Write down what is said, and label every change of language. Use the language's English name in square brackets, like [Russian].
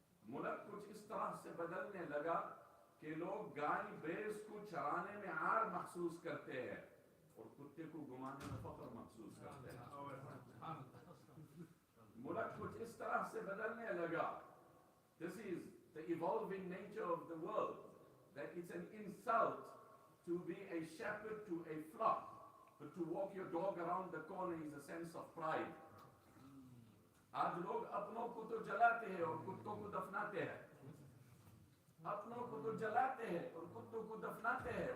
[Hindi] Mulak kuch is tarah se badalne laga कि लोग गाय भैंस को चराने में आर महसूस करते हैं और कुत्ते को घुमाने में फख्र महसूस करते हैं. मुल्क कुछ इस तरह से बदलने लगा. [English] This is the evolving nature of the world, that it's an insult to be a shepherd to a flock, but to walk your dog around the corner is a sense of pride. [Hindi] आज लोग अपनों को तो जलाते हैं और कुत्तों को दफनाते हैं. अपनों को तो जलाते हैं और कुत्तों को दफनाते हैं.